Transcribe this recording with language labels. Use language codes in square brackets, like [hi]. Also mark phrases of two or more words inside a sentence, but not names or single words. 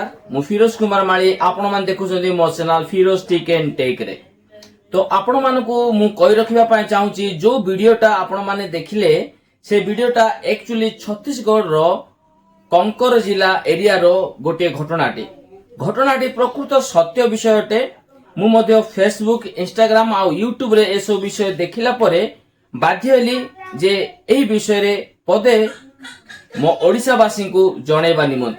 [or] ମୁଁ ଫିରୋଜ କୁମାର ମାଲି ଆପଣ ମାନେ ଦେଖୁଛନ୍ତି ମୋ ଚ୍ୟାନେଲ ଫିରୋଜ ଟେକ ଏଣ୍ଡ ଟେକ ରେ। ତ ଆପଣ ମାନ କୁ ମୁଁ କହି ରଖିବା ପାଇଁ ଚାହୁଁଛି ଯେ ଭିଡିଓଟା ଆପଣ ମାନେ ଦେଖିଲେ ସେ ଭିଡିଓଟା ଏକଚୁଆଲି ଛତିଶଗଡ଼ ର କାଙ୍କେର ଜିଲ୍ଲା ଏରିଆ ର ଗୋଟେ ଘଟଣାଟି ପ୍ରକୃତ ସତ୍ୟ ବିଷୟଟେ। ମୁଁ ମଧ୍ୟ ଫେସବୁକ ଇନଷ୍ଟାଗ୍ରାମ ଆଉ ୟୁଟ୍ୟୁବ ରେ ଏହି ବିଷୟ ଦେଖିଲା ପରେ ବାଧ୍ୟ ହେଲି ଯେ ଏହି ବିଷୟ ରେ ପଦେ ମୋ ଓଡ଼ିଶାବାସୀ କୁ ଜଣାଇବା ନିମନ୍ତେ।